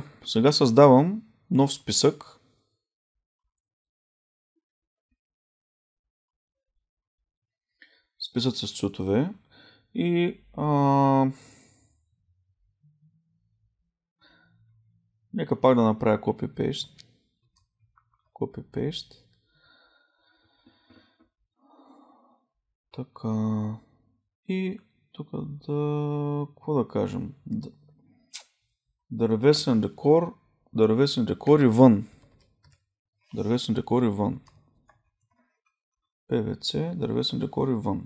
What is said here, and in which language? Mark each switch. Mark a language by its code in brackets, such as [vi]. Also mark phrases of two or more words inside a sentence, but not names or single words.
[bg] Сега създавам нов списък. Списък с цветове. И нека пак да направя copy-paste. Copy-paste. Така. И тук какво да кажем? Дървесен декор и вън. Дървесен декор и вън. PVC, дървесен декор и вън.